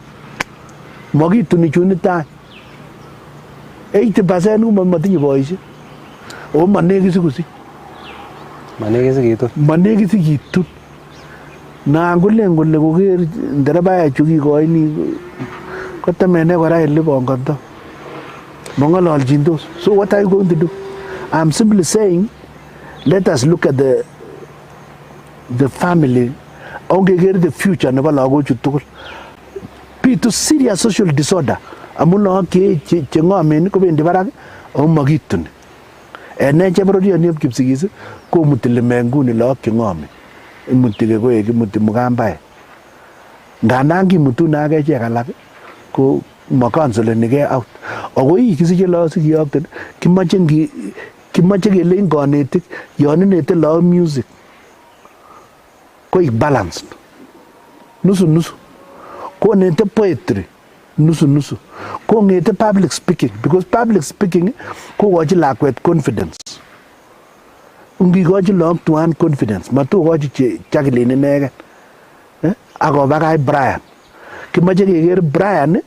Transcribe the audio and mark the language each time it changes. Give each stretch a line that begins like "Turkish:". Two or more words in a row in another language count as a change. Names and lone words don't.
Kalenjin: Makituni chunitan 80% ko matinye boisiek ako manekisi kosich. Manekisi kitun. Nan kolen kole koker nderebaechu kikoini kotemene kora ele bongondo. Mong'ololjindos.
English: So what are you going to do? I'm simply saying, let us look at the family.
Kalenjin: Ongeker
English: the future
Kalenjin: nebo lagochu tugul.
English: Pitu serious social disorder.
Kalenjin: Amun lagok che ng'omen kobendi barak ako makituni. Ene chebororionieb Kipsigis komuti limek nguni lagok che ng'omen. Imuti kekoek, imuti Mukambaek. Ngandan kimutune ak echek alak ko makansolenigei out. Ako kisiche lagok sikiyokten, kimache kelein konetik yon inete lagok music koik balanced. Nusu. Konete poetry nusu.
English: Kongete public speaking because public speaking
Kalenjin: kokochi lakwet
English: confidence.
Kalenjin: Ungikochi lagok tuan confidence, matokochi Jacqueline inegen. Akobakach Brian. Kimache keker Brian